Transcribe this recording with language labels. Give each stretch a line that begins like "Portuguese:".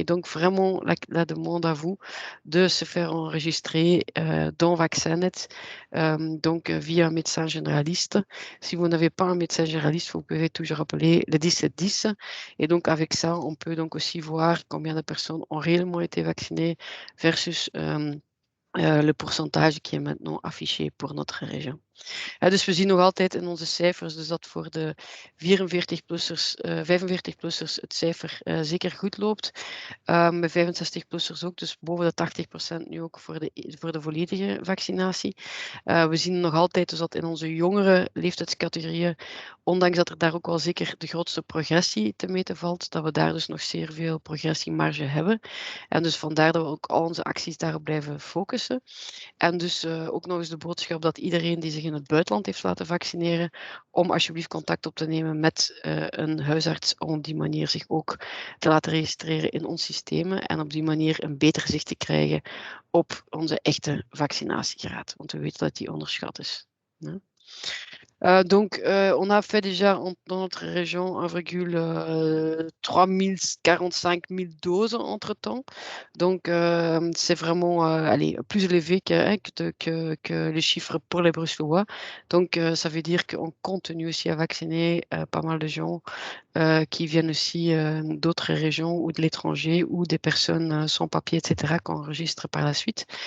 French: Et donc, vraiment, la demande à vous de se faire enregistrer dans Vaccinet, donc via un médecin généraliste. Si vous n'avez pas un médecin généraliste, vous pouvez toujours appeler le 1710. Et donc, avec ça, on peut donc aussi voir combien de personnes ont réellement été vaccinées versus le pourcentage qui est maintenant affiché pour notre région.
Dutch: Dus we zien nog altijd in onze cijfers dus dat voor de 44-plussers, 45-plussers het cijfer zeker goed loopt. Bij 65-plussers ook, dus boven de 80% nu ook voor de volledige vaccinatie. We zien nog altijd dus dat in onze jongere leeftijdscategorieën, ondanks dat er daar ook wel zeker de grootste progressie te meten valt, dat we daar dus nog zeer veel progressiemarge hebben. En dus vandaar dat we ook al onze acties daarop blijven focussen. En dus ook nog eens de boodschap dat iedereen die zich in het buitenland heeft laten vaccineren, om alsjeblieft contact op te nemen met een huisarts, om op die manier zich ook te laten registreren in ons systemen en op die manier een beter zicht te krijgen op onze echte vaccinatiegraad, want we weten dat die onderschat is. Ja.
French: Donc, on a fait déjà dans notre région 1,45 000 doses entre-temps. Donc, c'est vraiment allez, plus élevé que les chiffres pour les Bruxellois. Donc, ça veut dire qu'on continue aussi à vacciner pas mal de gens qui viennent aussi d'autres régions ou de l'étranger ou des personnes sans papier, etc., qu'on enregistre par la suite.